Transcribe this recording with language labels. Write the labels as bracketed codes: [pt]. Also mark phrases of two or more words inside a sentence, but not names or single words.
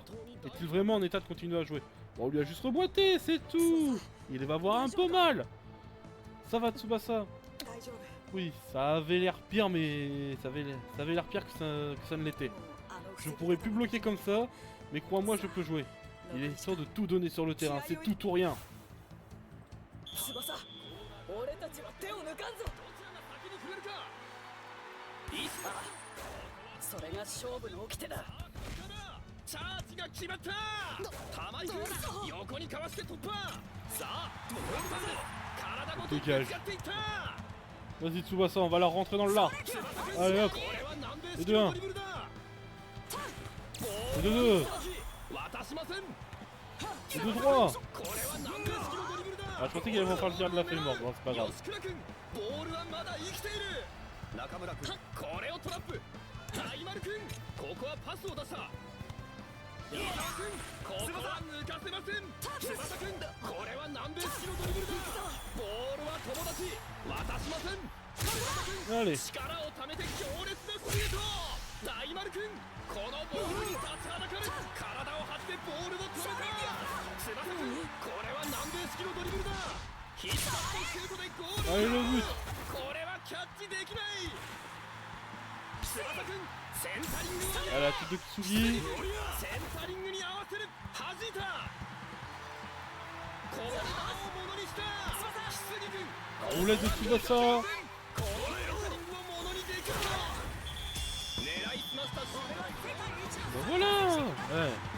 [fr] Est-il vraiment en état de continuer à jouer? Bon, on lui a juste reboîté, c'est tout. Il va avoir un peu mal. Ça va, Tsubasa? Oui, ça avait l'air pire, mais ça avait l'air pire que ça ne l'était. Je pourrais plus bloquer comme ça, mais crois-moi, je peux jouer. Il est temps de tout donner sur le terrain, c'est tout ou rien. [ja] それが勝負の掟だ。チャージが決まった。玉井君横にかわして突破。さあ、体ごとぶつかっていった。 [fr] Vas-y Tsubasa, on va la rentrer dans le lard. Allez hop. Et 2-1. Et 2-2. Et 2-3. Ah, je pensais qu'il allait faire le tir de la feuille morte, bon, c'est pas grave. [ja] 中村君、これをトラップ。大丸君、ここはパスを出した。伊沢君、ここは抜かせません。翼君、これは南米式のドリブルだ。ボールは友達、渡しません。翼君、力をためて強烈なスピード。大丸君、このボールに立ちはだかる。体を張ってボールを止めた。翼君、これは南米式のドリブルだ。必殺のシュートでゴール。これはキャッチできない。 [fr] À la tête de Tsugi. Roulette de Tsubasa. Ben voilà. Ouais.